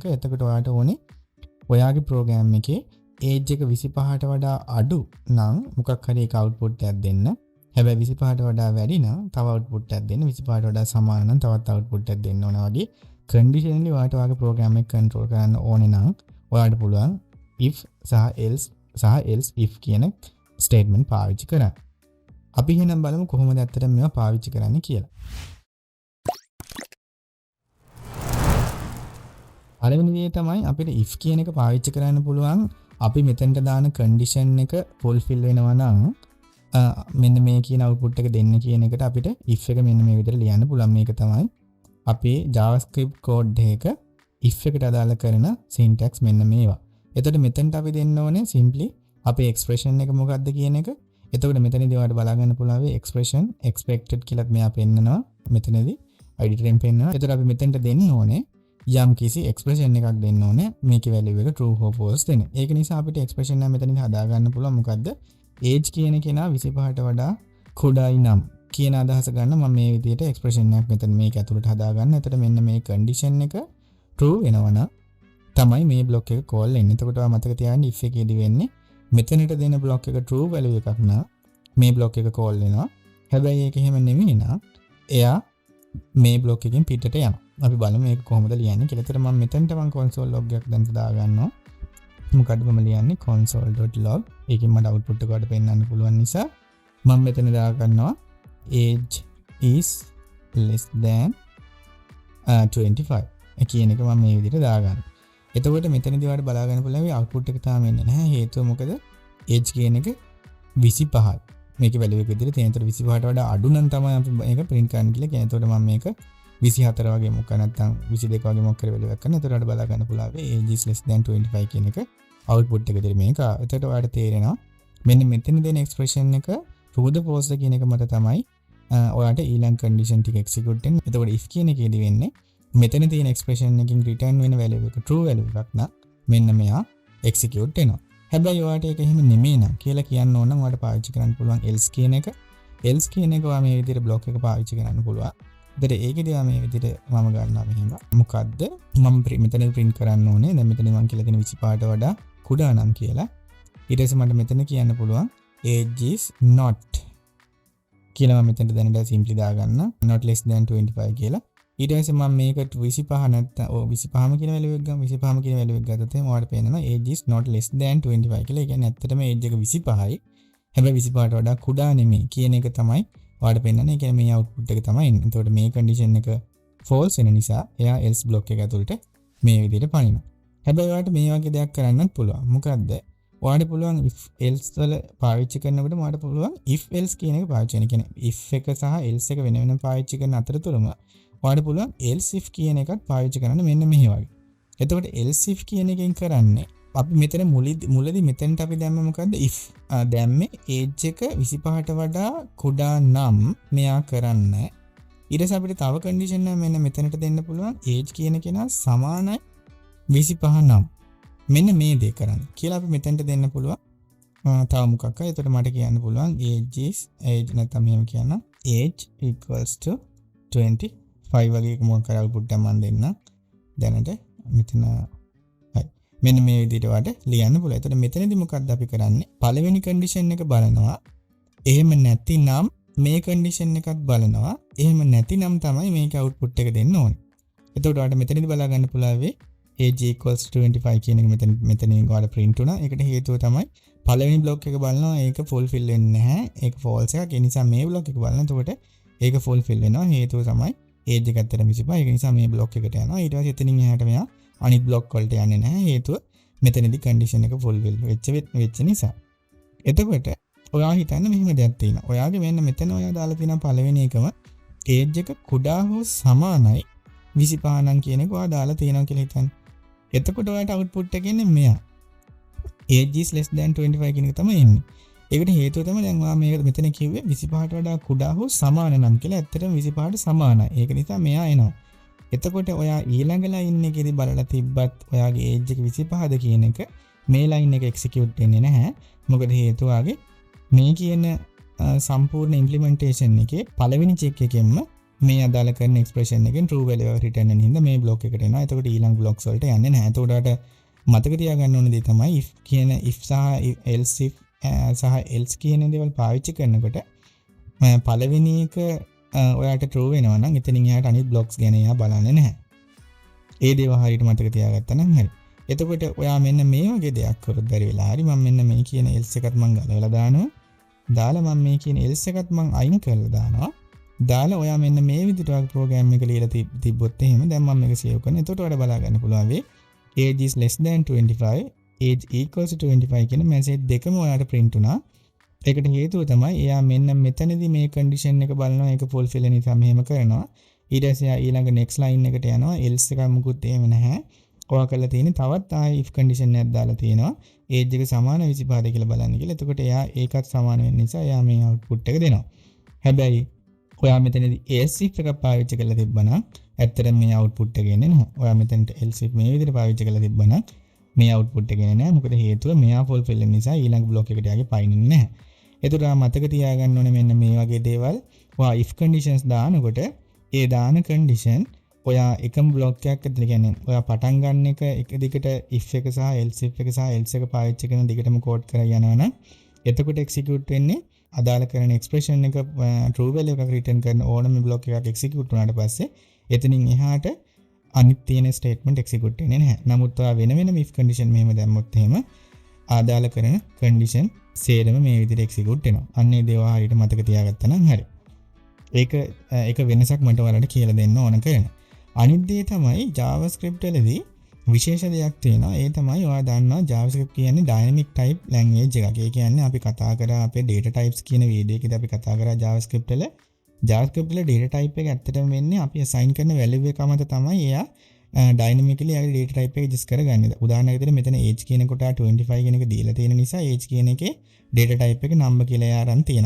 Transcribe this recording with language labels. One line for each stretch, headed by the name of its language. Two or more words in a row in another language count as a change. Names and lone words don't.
Sinhala: එතකොට ඔයාට ඕනේ ඔයාගේ ප්‍රෝග්‍රෑම් එකේ age එක 25ට වඩා අඩු නම් මොකක් හරි එක අවුට්පුට් එකක් දෙන්න. හැබැයි 25ට වඩා වැඩි නම් තව අවුට්පුට් එකක් දෙන්න. 25ට වඩා සමාන නම් තවත් අවුට්පුට් එකක් දෙන්න ඕන වගේ කන්ඩිෂනලි ඔයාට ඔයාගේ ප්‍රෝග්‍රෑම් එක කන්ට්‍රෝල් කරන්න ඕනේ නම් ඔයාට පුළුවන් if සහ
English: else if
Sinhala: කියන ස්ටේට්මන්ට් පාවිච්චි කරන්න. අපි එහෙනම් බලමු කොහොමද ඇත්තටම මේවා පාවිච්චි කරන්නේ කියලා. පළවෙනි දේ තමයි අපිට if කියන එක පාවිච්චි කරන්න පුළුවන් අපි මෙතෙන්ට දාන කන්ඩිෂන් එක ෆුල්ෆිල් වෙනවා නම් මෙන්න මේ කියන අවුට්පුට් එක දෙන්න කියන එකට අපිට if එක මෙන්න මේ විදිහට ලියන්න පුළුවන්. මේක තමයි අපේ
English: JavaScript code
Sinhala: එක if එකට අදාළ කරන syntax මෙන්න මේවා. එතකොට මෙතෙන්ට අපි දෙන්න ඕනේ simply අපේ expression එක මොකක්ද කියන එක. එතකොට මෙතනදී ඔයාලට බලා ගන්න පුළුවන් වේ
English: expression expected
Sinhala: කියලාත් මෙයා පෙන්නනවා. මෙතනදී editor එකෙන් පෙන්නනවා. එතකොට අපි මෙතෙන්ට දෙන්න ඕනේ යම් කිසි එක්ස්ප්‍රෙෂන් එකක් දෙන්න ඕනේ මේකේ වැලියු එක
English: true or false
Sinhala: දෙන්න. ඒක නිසා අපිට එක්ස්ප්‍රෙෂන් එක මෙතනින් හදා ගන්න පුළුවන්. මොකද්ද? age කියන කෙනා 25ට වඩා කුඩායි නම් කියන අදහස ගන්න මම මේ විදිහට එක්ස්ප්‍රෙෂන් එකක් මෙතන මේක ඇතුළට හදා ගන්න. එතකොට මෙන්න මේ කන්ඩිෂන් එක true වෙනවනම් තමයි මේ බ්ලොක් එක කෝල් වෙන්නේ. එතකොට ඔයා මතක තියාගන්න if එකේදී වෙන්නේ මෙතනට දෙන බ්ලොක් එක true වැලියු එකක් නම් මේ බ්ලොක් එක කෝල් වෙනවා. හැබැයි ඒක එහෙම නෙමෙයි නම් එයා මේ බ්ලොක් එකෙන් පිටට යනවා. අපි බලමු මේක කොහොමද ලියන්නේ කියලා. ඒතර මම මෙතනට
English: console log
Sinhala: එකක් දැන් දා ගන්නවා. මොකද්ද මම ලියන්නේ console.log. ඒකෙන් මට output එක වලට පෙන්වන්න පුළුවන් නිසා මම මෙතන දා ගන්නවා
English: age is less than 25.
Sinhala: ඒ කියන එක මම මේ විදිහට දා ගන්නවා. එතකොට මෙතනදී ඔයාලට බලා ගන්න පුළුවන් output එක තාම එන්නේ නැහැ. හේතුව මොකද? age කියන එක 25යි. මේකේ වැලියු එක විදිහට තියෙන. ඒතර 25ට වඩා අඩු නම් තමයි අපි මේක print කරන්න කියලා කියන්නේ. එතකොට මම මේක 24 වගේ මොකක් නැත්නම් 22 වගේ මොකක් කරේ වැලියු එකක් කරන. එතකොට බලා ගන්න පුළුවන්
English: age is less than 25
Sinhala: කියන එක output එක විදිහට මේක. එතකොට ඔයාලට තේරෙනවා මෙන්න මෙතන දෙන expression එක
English: true the false
Sinhala: කියන එක මත තමයි ඔයාලට ඊළඟ condition ටික execute වෙන්නේ. එතකොට if කියන එකේදී වෙන්නේ මෙතන තියෙන expression එකකින් return වෙන value එක
English: true value
Sinhala: එකක් නම් මෙන්න මෙයා execute වෙනවා. හැබැයි ඔයාලට ඒක එහෙම නෙමෙයි නම් කියලා කියන්න ඕන නම් ඔයාලට පාවිච්චි කරන්න පුළුවන් else කියන එක. else කියන එක ඔයා මේ විදිහට block එක පාවිච්චි කරන්න පුළුවන්. එතකොට ඒකේදී මේ විදිහට මම ගන්නවා මෙහෙම. මොකද්ද? මම මෙතන print කරන්න ඕනේ. දැන් මෙතන මම කියලා තියෙන 25ට වඩා කුඩා නම් කියලා. ඊට පස්සේ මට මෙතන කියන්න පුළුවන්
English: age is not
Sinhala: කියලා මම මෙතනට දැනට simply දාගන්න.
English: not less than 25 කියලා.
Sinhala: ඊට පස්සේ මම මේක 25 නැත්නම් 25ම කියන වැලියු එක ගමු. 25ම කියන වැලියු එක ගත්තොත් එහෙනම් ඔයාලට පේනවා
English: age is not less than 25
Sinhala: කියලා. ඒ කියන්නේ ඇත්තටම age එක 25යි. හැබැයි 25ට වඩා කුඩා නෙමෙයි කියන එක තමයි ඔයාලට පෙන්නන්නේ. ඒ කියන්නේ මේ output එක තමයි එන්නේ. එතකොට මේ condition එක false වෙන නිසා එයා
English: else block
Sinhala: එක ඇතුළට මේ විදිහට පනිනවා. හැබැයි ඔයාලට මේ වගේ දෙයක් කරන්නත් පුළුවන්. මොකද්ද? ඔයාලට පුළුවන්
English: if else
Sinhala: වල පාවිච්චි කරනකොට ඔයාලට පුළුවන්
English: if else
Sinhala: කියන එක පාවිච්චි කරන්න. කියන්නේ if එක සහ else එක වෙන වෙනම පාවිච්චි කරන අතරතුරම ඔයාලට පුළුවන්
English: else if
Sinhala: කියන එකත් පාවිච්චි කරන්න මෙන්න මෙහි වගේ. එතකොට else if කියන එකෙන් කරන්නේ අපි මෙතන මුලදී මෙතෙන්ට අපි දැම්ම මොකද්ද if දැම්මේ age එක 25ට වඩා කුඩා නම් මෙයා කරන්න. ඊට පස්සේ අපිට තව condition එක මෙන්න මෙතනට දෙන්න පුළුවන් age කියන කෙනා සමානයි 25 නම් මෙන්න මේ දේ කරන්න කියලා අපි මෙතනට දෙන්න පුළුවන්. තව මොකක් හරි. එතකොට මට කියන්න පුළුවන් age නැත්නම් මෙහෙම කියන්න
English: age equals to 25
Sinhala: වගේ මොකක් හරි output එකක් මම දෙන්න. දැනට මෙතන මෙන්න මේ විදිහට වට ලියන්න පුළුවන්. එතකොට මෙතනදී මොකක්ද අපි කරන්නේ? පළවෙනි condition එක බලනවා. එහෙම නැතිනම් මේ condition එකත් බලනවා. එහෙම නැතිනම් තමයි මේක output එක දෙන්න ඕනේ. එතකොට ඔයාලට මෙතනදී බලා ගන්න පුළුවන් වේ
English: age equals to 25
Sinhala: කියන එක මෙතනින් ඔයාලට print වුණා. ඒකට හේතුව තමයි පළවෙනි block එක බලනවා ඒක fulfill වෙන්නේ නැහැ. ඒක false එකක්. ඒ නිසා මේ block එක බලන. එතකොට ඒක fulfill වෙනවා. හේතුව තමයි age එක ඇත්තටම 25. ඒක නිසා මේ block එකට යනවා. ඊට පස්සේ එතනින් එහාට මෙයා අනිත් block වලට යන්නේ නැහැ. හේතුව මෙතනදී condition එක fulfill වෙච්ච නිසා. එතකොට ඔයා හිතන්න මෙහෙම දෙයක් තියෙනවා. ඔයාගේ මෙන්න මෙතන ඔයා දාලා තියෙන පළවෙනි එකම age එක කුඩා හෝ සමානයි 25 නම් කියන එක ඔයා දාලා තියෙනවා කියලා හිතන්න. එතකොට ඔයාට output එක එන්නේ මෙයා.
English: age is less than 25
Sinhala: කියන එක තමයි එන්නේ. ඒකට හේතුව තමයි දැන් මම මේක මෙතන කිව්වේ 25ට වඩා කුඩා හෝ සමාන නම් කියලා. ඇත්තටම 25ට සමානයි. ඒක නිසා මෙයා එනවා. එතකොට ඔයා ඊළඟ ලයින් එකේදී බලලා තිබ්බත් ඔයාගේ age එක 25ද කියන එක මේ ලයින් එක එක්සිකියුට් වෙන්නේ නැහැ. මොකද හේතුව ආගේ මේ කියන සම්පූර්ණ ඉම්ප්ලිමන්ටේෂන් එකේ පළවෙනි චෙක් එකෙන්ම මේ අදාළ කරන එක්ස්ප්‍රෙෂන් එකෙන්
English: true value
Sinhala: එක රිටර්න් වෙන හින්දා මේ බ්ලොක් එකට එනවා. එතකොට ඊළඟ බ්ලොක්ස් වලට යන්නේ නැහැ. එතකොට මතක තියාගන්න ඕන දේ තමයි if කියන if සහ
English: else if
Sinhala: සහ else කියන දේවල් පාවිච්චි කරනකොට පළවෙනි එක ඔයාට true වෙනවා නම් එතනින් එහාට අනිත් බ්ලොක්ස් ගැන එයා බලන්නේ නැහැ. ඒ දේවල් හරියට මතක තියාගත්තා නම් හරි. එතකොට ඔයා මෙන්න මේ වගේ දෙයක් කරොත් බැරි වෙලා හරි මම මෙන්න මේ කියන else එකත් මම ගලවලා දානවා. දාලා මම මේ කියන else එකත් මම අයින් කරලා දානවා. දාලා ඔයා මෙන්න මේ විදිහට වගේ ප්‍රෝග්‍රෑම් එක ලියලා තිබ්බොත් එහෙම දැන් මම මේක සේව් කරනවා. එතකොට ඔයාලා බලා ගන්න පුළුවන් වෙයි
English: age is less than 25 age equals to 25
Sinhala: කියන මැසේජ් දෙකම ඔයාලට print වුණා. ඒකට හේතුව තමයි එයා මෙන්න මෙතනදී මේ condition එක බලනවා ඒක fulfill වෙන නිසා මෙහෙම කරනවා. ඊට පස්සේ එයා ඊළඟ
English: next line
Sinhala: එකට යනවා else එකක් මුකුත් එහෙම නැහැ. ඔයා කරලා තියෙන්නේ තවත් ආයෙ
English: if condition
Sinhala: එකක් දාලා තියෙනවා. age එක සමාන 25ද කියලා බලන්න කියලා. එතකොට එයා ඒකත් සමාන වෙන නිසා එයා මේ output එක දෙනවා. හැබැයි ඔයා මෙතනදී
English: else if
Sinhala: එකක් පාවිච්චි කරලා තිබ්බනම් ඇත්තටම මේ output එක එන්නේ නැහැ. ඔයා මෙතනට
English: else if
Sinhala: මේ විදිහට පාවිච්චි කරලා තිබ්බනම් මේ output එක එන්නේ නැහැ. මොකද හේතුව මෙයා fulfill වෙන නිසා ඊළඟ block එකට යගේ පයින්නේ නැහැ. එතකොට මතක තියාගන්න ඕනේ මෙන්න මේ වගේ දේවල්. ඔයා
English: if conditions
Sinhala: දානකොට ඒ දාන condition ඔයා එකම block එකක් ඇතුළේ කියන්නේ ඔයා පටන් ගන්න එක දිගට if එක සහ
English: else if
Sinhala: එක සහ else එක පාවිච්චි කරන දිගටම කෝඩ් කරලා යනවනම් එතකොට execute වෙන්නේ අදාළ කරන expression එක
English: true value
Sinhala: එකක් return කරන ඕනම block එකක් execute වුණාට පස්සේ එතනින් එහාට අනිත් තියෙන statement execute වෙන්නේ නැහැ. නමුත් ඔයා වෙන
English: if condition
Sinhala: මෙහෙම දැම්මොත් එහෙම ආදාළ කරන condition සේරම මේ විදිහට execute වෙනවා. අන්න ඒ දේවල් හරියට මතක තියාගත්තා නම් හරි. ඒක වෙනසක් මට ඔයාලට කියලා දෙන්න ඕන කරන. අනිත් දේ තමයි JavaScript වලදී විශේෂ දෙයක් තියෙනවා. ඒ තමයි ඔයා දන්නවා JavaScript කියන්නේ
English: dynamic type language
Sinhala: එකක්. ඒ කියන්නේ අපි කතා කරා අපේ
English: data types
Sinhala: කියන වීඩියෝ එකේදී අපි කතා කරා JavaScript වල
English: data type
Sinhala: එක ඇත්තටම වෙන්නේ අපි assign කරන value එක මත තමයි එයා dynamically ආගේ
English: data type
Sinhala: එක adjust කරගන්නේ. උදාහරණයක් විදිහට මෙතන age කියන කොට 25 කියන එක දීලා තියෙන නිසා age කියන එකේ
English: data type
Sinhala: එක number කියලා එයා අරන් තියෙනවා.